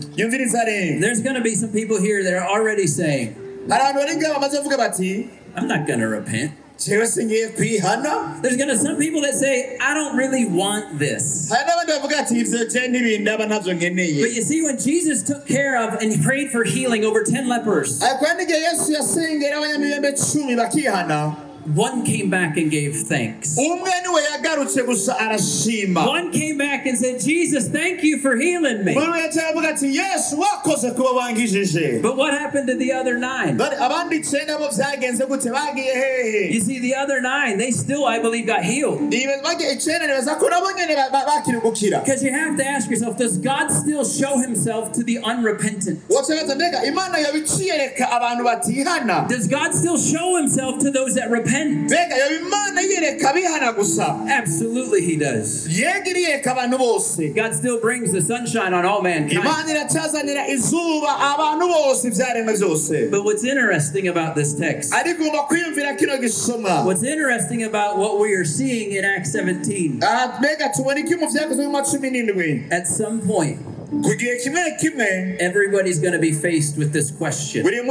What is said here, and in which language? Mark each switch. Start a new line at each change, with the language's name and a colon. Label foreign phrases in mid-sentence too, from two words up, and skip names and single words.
Rundi: yumviriza rero
English: there's going to be some people here that are already saying,
Rundi: abantu bari ngaho bamaze kuvuga bati
English: I'm not going to repent.
Rundi: jewe singiye kwihana.
English: There's gonna some people that say, I don't really want this.
Rundi: Hari n'abandi bavuga ati ivyo je ntibindaba ntavyo nkeneye.
English: But you see, when Jesus took care of and prayed for healing over 10 lepers,
Rundi: kandi igihe Yesu yasengera abanyamibembe 10 bakihana,
English: one came back and gave thanks.
Rundi: umwe niwe yagarutse gusa arashima.
English: One came back and said, Jesus, thank you for healing me.
Rundi: Umwe yavuga ati Yesu wakoze kuba wangijije.
English: But what happened to the other 9?
Rundi: Abandi 9 bo vyagenze gute bagiye hehe?
English: You see, the other 9, they still, I believe, got healed.
Rundi: Bagiye 9 nibaza ko nabo nyene bakiri gukira.
English: Because you have to ask yourself, does God still show himself to the unrepentant?
Rundi: Wotebaza mbega Imana yabiciyereka abantu batihana?
English: Does God still show himself to those that repent? Absolutely he does. God still brings the sunshine on all mankind. But what's interesting about this text, what's interesting about what we are seeing in Acts 17, at some point, everybody's going to be faced with this question.